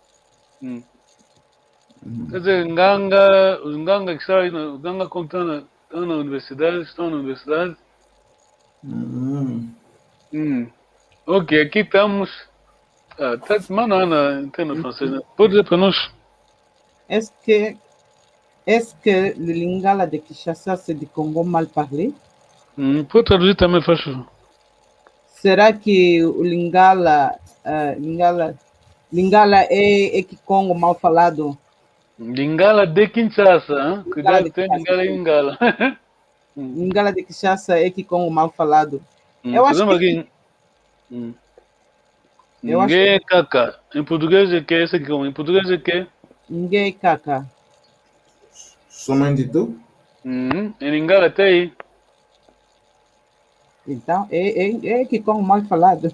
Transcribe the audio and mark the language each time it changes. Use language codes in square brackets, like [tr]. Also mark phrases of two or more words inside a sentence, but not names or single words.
[pt] Quer dizer, os nganga que estão aí, os nganga como estão na universidade, Ok, aqui estamos. Mano, Ana, entendo francês, né? Pode dizer para nós? [fr] Est-ce que le lingala de Kinshasa c'est du Congo mal parlé? [pt] Pode traduzir também, faz favor. Será que o lingala é Kikongo mal falado? Lingala de Kinshasa, hein? Cuidado, tem lingala e lingala. Lingala de Kinshasa é Kikongo mal falado. Eu acho que... Ninguém caca. Em português é que esse aqui, em português é que? Ninguém caca. Somente tu? Em lingala até aí. Então, é Kikongo mal falado.